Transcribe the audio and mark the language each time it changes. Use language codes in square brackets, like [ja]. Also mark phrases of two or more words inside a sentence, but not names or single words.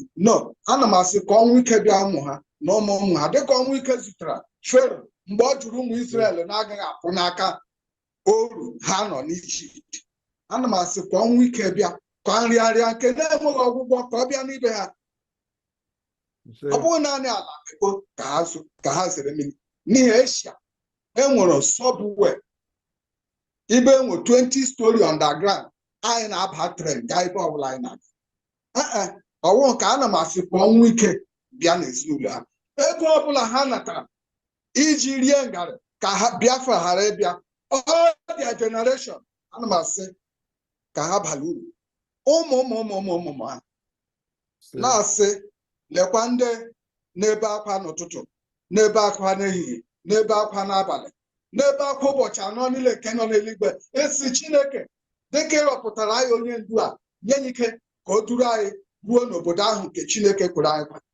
[ig] No, ana m asị ka ọnwụ ike bịa ụmụ ha na ụmụ ụmụ ha, dịka ọnwụ ike zụtara Fero mgbe ọ jụrụ ụmụ Izrel na-agaghị apụ n'aka oru ha nọ n'Ijipt. Ana m asị ka ọnwụ ike bịa, ka nrịarịa nke na-enweghị ọgwụgwọ ka ọ bịa n'ibe ha. Ọ bụghị naanị ala Igbo ka ha zere mmiri, n'ihi Eshia enwere subway ibe enwe 20 story underground, anyị na-aba tren gaa ebe ọbụla anyị na-aga. Ọwụ nke ana m asị ka ọnwụ ike bịa n'ezinụlọ ha. Ego ọbụla ha natara iji rie ngarị ka ha Biafra ghara ịbịa, [en] all their generation, [ig] ana m asị ka ha bara uru. Ụmụ ha na-asị lekwa ndị n'ebe akwa n'ụtụtụ, n'ebe akwa n'ehihie, n'ebe akwa n'abalị, n'ebe akwa ụbọchị anọ niile nke nọ n'eluigwe. Esi Chineke dịka ịrọpụtara anyị onye ndu a, nye ya ike ka o duru anyị ruo n'obodo ahụ nke Chineke kwere anyị kwa.